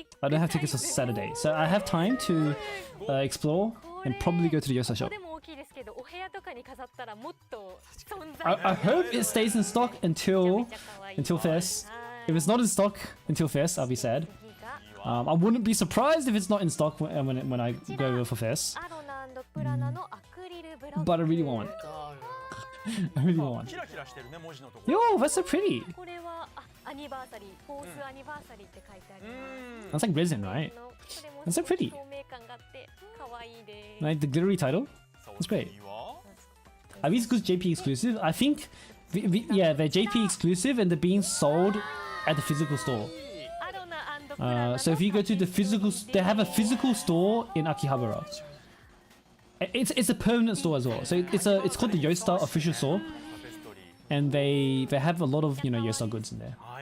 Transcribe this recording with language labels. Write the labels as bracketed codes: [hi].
[en] I don't have tickets for Saturday, so I have time to explore and probably go to the Yosa shop. [ja] でも大きいですけど、お部屋とかに飾ったらもっと存在 [en] I hope it stays in stock until fest. If it's not in stock until fest, I'll be sad. I wouldn't be surprised if it's not in stock when I go over for fest. [ja] アロナ&プラナのアクリルブロック [en] But I really want one. I really want one. [ja] キラキラしてるね文字のところ [en] Yo, that's so pretty. [ja] これはアニバーサリー、フォースアニバーサリーって書いてあります。 [en] That's like resin, right? [ja] これも [en] That's so pretty. [ja] 透明感があって可愛いです。 [en] Like the glittery title. That's great. Are these goods JP exclusive? I think, yeah, they're JP exclusive and they're being sold at the physical store. [ja] アロナ&プラナの [en] So if you go to the physical, they have a physical store in Akihabara. It's a permanent store as well. So it's called the Yosta official store, and they have a lot of Yosta goods in there.